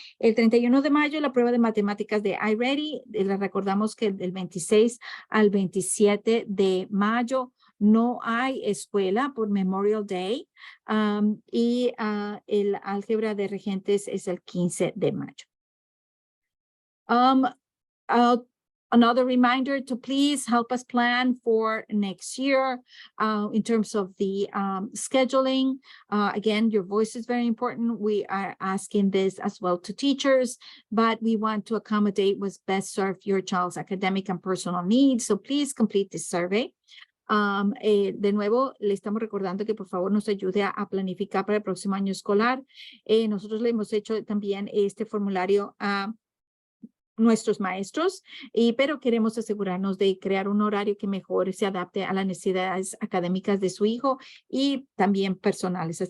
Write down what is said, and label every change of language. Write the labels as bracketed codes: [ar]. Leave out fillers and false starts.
[es] El 31 de mayo, la prueba de matemáticas de iReady. Les recordamos que del 26 al 27 de mayo no hay escuela por Memorial Day y el álgebra de regentes es el 15 de mayo. [en] Another reminder to please help us plan for next year in terms of the scheduling. Again, your voice is very important. We are asking this as well to teachers, but we want to accommodate what's best serve your child's academic and personal needs. So please complete this survey. [es] De nuevo, le estamos recordando que por favor nos ayude a planificar para el próximo año escolar. Nosotros le hemos hecho también este formulario a nuestros maestros, pero queremos asegurarnos de crear un horario que mejor se adapte a las necesidades académicas de su hijo y también personales.